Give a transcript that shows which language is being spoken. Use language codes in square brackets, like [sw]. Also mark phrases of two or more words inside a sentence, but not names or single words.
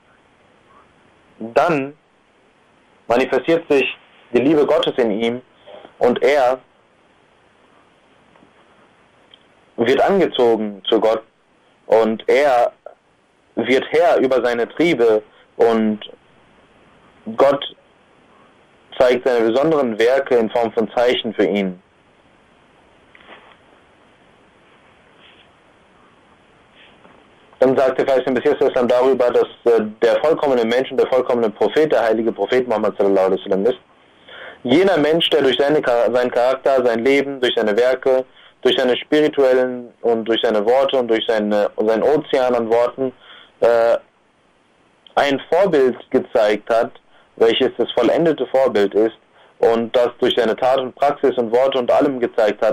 [de] Dann manifestiert sich die Liebe Gottes in ihm und er wird angezogen zu Gott und er wird Herr über seine Triebe und Gott zeigt seine besonderen Werke in Form von Zeichen für ihn. Dann sagt der verheißene Messias darüber, dass der vollkommene Mensch und der vollkommene Prophet, der heilige Prophet Muhammad [ar] صلى الله عليه وسلم [de] ist. Jener Mensch, der durch seinen Charakter, sein Leben, durch seine Werke, durch seine spirituellen und durch seine Worte und durch sein Ozean an Worten ein Vorbild gezeigt hat, welches das vollendete Vorbild ist und das durch seine Tat und Praxis und Worte und allem gezeigt hat.